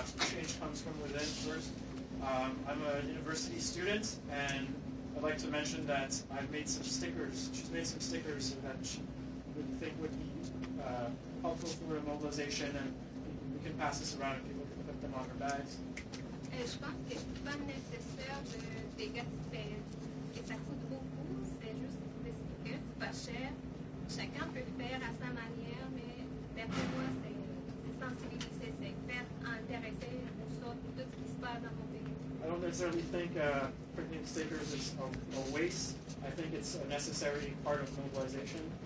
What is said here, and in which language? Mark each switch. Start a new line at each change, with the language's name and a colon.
English: Change comes from within first. I'm a university student, and I'd like to mention that I've made some stickers. She's made some stickers that she would think would be helpful for a mobilization, and we can pass this around and people can put them on their bags.
French: Je pense que c'est pas nécessaire de gaspiller. Et ça coûte beaucoup, c'est juste des stickers, c'est pas cher. Chacun peut le faire à sa manière, mais d'après moi, c'est sensibiliser, c'est faire intéresser tout ce qui se passe dans mon pays.
English: I don't necessarily think printing stickers is a waste. I think it's a necessary part of mobilization.